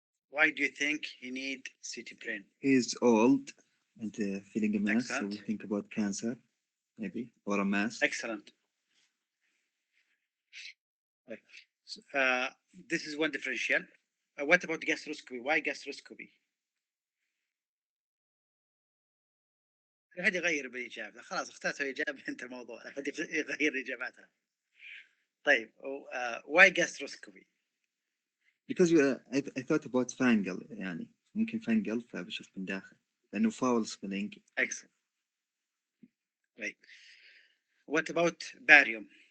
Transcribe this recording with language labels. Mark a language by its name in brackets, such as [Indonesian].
[English] Why do you think he need CT brain? He's old and feeling a mass, so we Excellent. think about cancer, maybe, or a mass. Excellent. Right. This is one differential. What about gastroscopy? Why gastroscopy؟ [Arabic] أحد يغير بالإجابة، خلاص اخترت الإجابة أنت الموضوع، أحد يغير إجاباتها. طيب [English] why gastroscopy؟ Because I thought about fungal [Arabic] يعني ممكن [English] fungal [Arabic] فبشوف من داخل لأنه [English] foul smelling. Excellent. Right. What about barium?